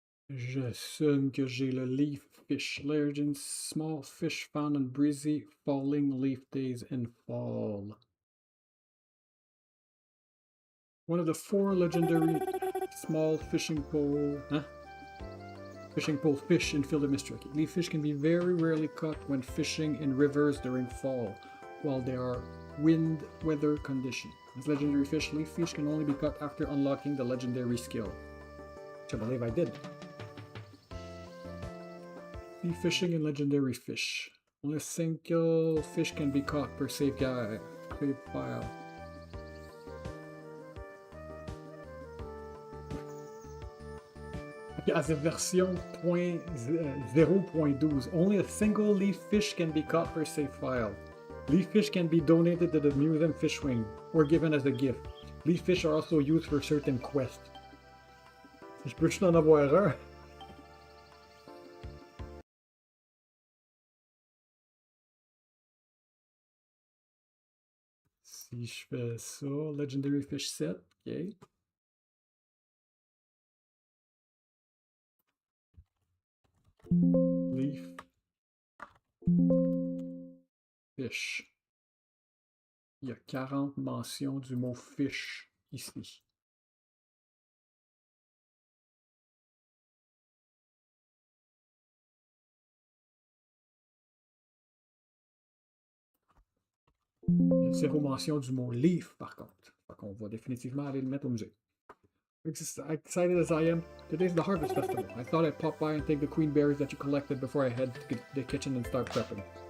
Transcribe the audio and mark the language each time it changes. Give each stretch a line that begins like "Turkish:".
French: J'assume que j'ai le leaf fish.
English: Legend small fish found on breezy falling leaf days in fall. One of the 4 legendary small fishing pole fish in field of Mistria. Leaf fish can be very rarely caught when fishing in rivers during fall, while there are wind weather conditions. As legendary fish, leaf fish can only be caught after unlocking the legendary skill, which I believe I did. Leaf fishing and legendary fish. Only a single fish can be caught per save file. As a version 0.12, only a single leaf fish can be caught per save file. Leaf fish can be donated to the museum fish wing or given as a gift. Leaf fish are also used for certain quests.
French: Je peux juste en avoir un. Si je fais ça, Legendary Fish Set, ok. Leaf Fish. Il y a 40 mentions du mot fish ici. Il y a 0 mention du mot leaf par contre. Fait qu'on va définitivement aller le mettre au musée.
English: Excited as I am, today's the Harvest Festival. I thought I'd pop by and take the queen berries that you collected before I head to the kitchen and start prepping.